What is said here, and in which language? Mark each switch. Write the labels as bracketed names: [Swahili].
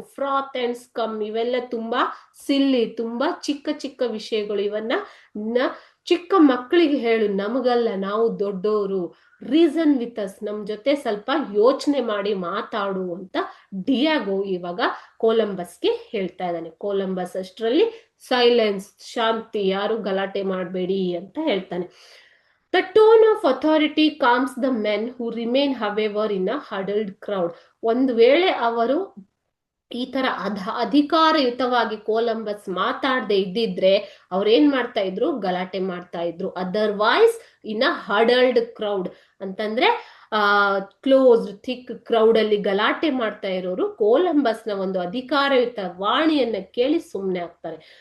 [English] froth and scum, [Kannada] ಇವೆಲ್ಲ ತುಂಬಾ ಸಿಲ್ಲಿ, ತುಂಬಾ ಚಿಕ್ಕ ಚಿಕ್ಕ ವಿಷಯಗಳು, ಇವನ್ನ ಚಿಕ್ಕ ಮಕ್ಕಳಿಗೆ ಹೇಳು, ನಮಗಲ್ಲ, ನಾವು ದೊಡ್ಡವರು. [English] reason with us, [Kannada] ನಮ್ ಜೊತೆ ಸ್ವಲ್ಪ ಯೋಚನೆ ಮಾಡಿ ಮಾತಾಡು ಅಂತ ಡಿಯಾಗೋ ಇವಾಗ ಕೊಲಂಬಸ್ಗೆ ಹೇಳ್ತಾ ಇದ್ದಾನೆ. ಕೊಲಂಬಸ್ ಅಷ್ಟರಲ್ಲಿ ಸೈಲೆನ್ಸ್, ಶಾಂತಿ, ಯಾರು ಗಲಾಟೆ ಮಾಡಬೇಡಿ ಅಂತ ಹೇಳ್ತಾನೆ. [English] The tone of authority calms the men who remain, however, in a huddled crowd. [Kannada] ಒಂದು ವೇಳೆ ಅವರು ಈ ತರ ಅಧಿಕಾರಯುತವಾಗಿ ಕೊಲಂಬಸ್ ಮಾತಾಡದೆ ಇದ್ದಿದ್ರೆ ಅವ್ರೇನ್ ಮಾಡ್ತಾ ಇದ್ರು, ಗಲಾಟೆ ಮಾಡ್ತಾ ಇದ್ರು. [English] otherwise in a huddled crowd [Kannada] ಅಂತಂದ್ರೆ [English] closed thick crowd [Kannada] ಅಲ್ಲಿ ಗಲಾಟೆ ಮಾಡ್ತಾ ಇರೋರು ಕೊಲಂಬಸ್ನ ಒಂದು ಅಧಿಕಾರಯುತ ವಾಣಿಯನ್ನ ಕೇಳಿ ಸುಮ್ಮನೆ ಆಗ್ತಾರೆ.